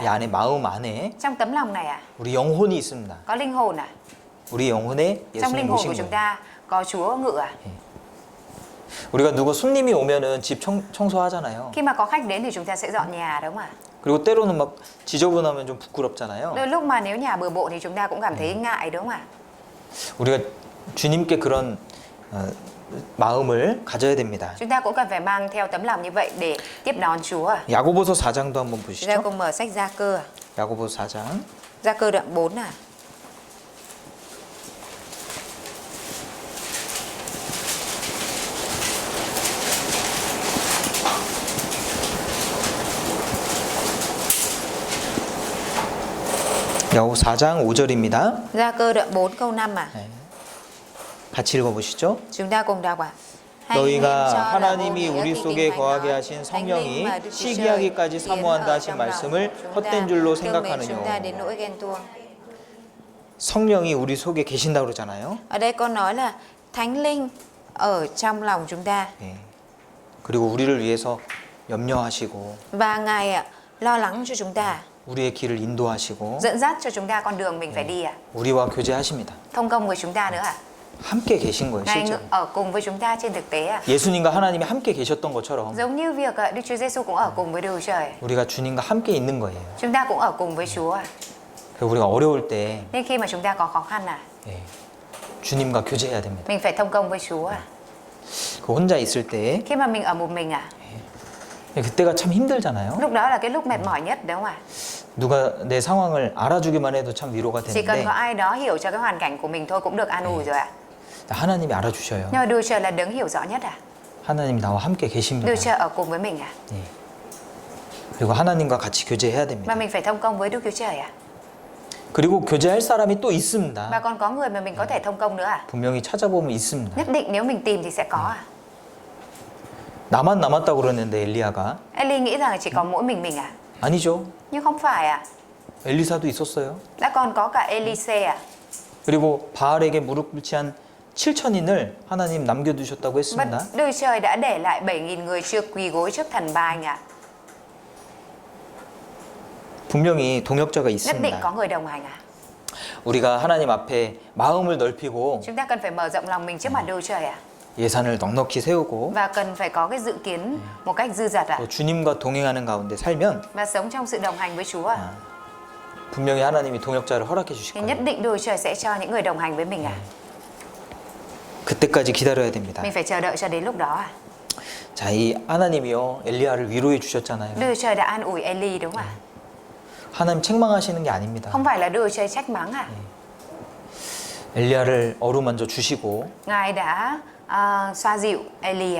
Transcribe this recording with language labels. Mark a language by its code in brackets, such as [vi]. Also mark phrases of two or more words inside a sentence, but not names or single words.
[ko] 이 안에 마음 안에 [vi] trong tấm lòng này ạ, [ko] 우리 영혼이 있습니다. [vi] có linh hồn ạ. [ko] 우리 영혼에 [vi] Trong linh [ko] 예수님 [vi] hồn [ko] 오신 [vi] của chúng [ko] 거예요. [vi] ta có Chúa ngự ạ. [ko] 우리가 누구 손님이 오면은 집 청소하잖아요. [vi] Khi mà có khách đến thì chúng ta sẽ dọn nhà đúng không ạ? [ko] 그리고 때로는 막 지저분하면 좀 부끄럽잖아요. [vi] Đôi lúc mà nếu nhà bừa bộn thì chúng ta cũng cảm thấy ngại đúng không ạ? [ko] 우리가 주님께 그런 마음을 가져야 됩니다. [vi] Chúng ta cũng cần phải mang theo tấm lòng như vậy để tiếp đón Chúa ạ. [ko] 야고보서 4장도 한번 [vi] Chúng ta [ko] 보시죠. [vi] cùng mở sách Gia Cơ ạ. [ko] 야고보서 4장 [vi] Gia Cơ đoạn 4 ạ. [ko] 야고보 4장 5절입니다. [vi] Gia Cơ đoạn 4 câu 5 ạ. [ko] 같이 읽어보시죠. [vi] Chúng ta cùng đọc ạ. [ko] 너희가 하나님이 우리 속에 거하게 하신 성령이 시기하기까지 사모한다 하신 말씀을 헛된 줄로 생각하느뇨. 성령이 우리 속에 계신다고 그러잖아요. [vi] Ở đây con nói là Thánh Linh ở trong lòng chúng ta. [ko] 예. 그리고 우리를 위해서 염려하시고 [vi] Và Ngài lo lắng cho chúng ta, [ko] 우리의 길을 인도하시고 [vi] dẫn dắt cho chúng ta con đường mình phải đi ạ. [ko] 우리와 교제하십니다. [vi] Thông công với chúng ta nữa ạ. [ko] 함께 계신 거예요, [vi] Ngài [ko] 실제로. [vi] ở cùng với chúng ta trên thực tế ạ. [ko] 예수님과 하나님이 함께 계셨던 것처럼 [vi] Giống như việc Đức Chúa Giêsu cũng ở cùng với Đức Chúa Trời. [ko] 우리가 주님과 함께 있는 거예요. [vi] Chúng ta cũng ở cùng với Chúa. [ko] 그래서 우리가 어려울 때 [vi] Nên khi mà chúng ta có khó khăn [ko] 예, 주님과 교제해야 됩니다. [vi] mình phải thông công với Chúa. [ko] 그 혼자 있을 때 [vi] Khi mà mình ở một mình [ko] 그때가 참 힘들잖아요. [vi] lúc đó là cái lúc mệt mỏi nhất đúng không ạ? [ko] 누가 내 상황을 알아주기만 해도 참 위로가 [vi] Chỉ cần [ko] 되는데 [vi] có ai đó hiểu cho cái hoàn cảnh của mình thôi cũng được an ủi rồi ạ. [ko] 하나님이 알아주셔요. [vi] Nhưng mà Đức Trời là đấng hiểu rõ nhất [ko] 하나님 나와 함께 계십니다. [vi] Đức Trời ở cùng với mình [ko] 예. 그리고 하나님과 같이 교제해야 됩니다. [vi] Mà mình phải thông công với Đức Chúa Trời [ko] 그리고 교제할 사람이 또 있습니다. [vi] Và còn có người mà mình có thể thông công nữa [ko] 분명히 찾아보면 있습니다. [vi] Nhất định nếu mình tìm thì sẽ có [ko] 나만 남았다고 그러는데 엘리야가 [vi] Eli nghĩ rằng là chỉ có mỗi mình [ko] 아니죠. [vi] Nhưng không phải [ko] 엘리사도 있었어요. [vi] Đã còn có cả Elise [ko] 그리고 바알에게 무릎 꿇치한 7천인을 하나님 남겨두셨다고 [vi] Và [ko] 했습니다. [vi] Đức Trời đã để lại 7.000 người chưa quỳ gối trước thần ba anh ạ. [ko] 분명히 동역자가 [vi] Nhất định [ko] 있습니다. [vi] có người đồng hành [ko] 우리가 하나님 앞에 마음을 넓히고 [vi] Chúng ta cần phải mở rộng lòng mình trước mặt Đức Trời [ko] 예산을 넉넉히 세우고 [vi] Và cần phải có cái dự kiến một cách dư dật [ko] 또 주님과 동행하는 가운데 살면 [vi] Và sống trong sự đồng hành với Chúa [ko] 분명히 하나님이 동역자를 허락해 주실 [vi] Thì [ko] 거예요. [vi] nhất định Đức Trời sẽ cho những người đồng hành với mình [ko] 그때까지 기다려야 됩니다. [vi] Mình phải chờ đợi cho đến lúc đó [ko] 자, 이 하나님이요 엘리야를 위로해 주셨잖아요. [vi] Đức Trời đã an ủi Eli đúng không ạ? [ko] 하나님 책망하시는 게 아닙니다. [vi] Không phải là Đức Trời trách mắng [ko] 엘리야를 어루만져 주시고 [vi] Ngài đã xoa dịu Eli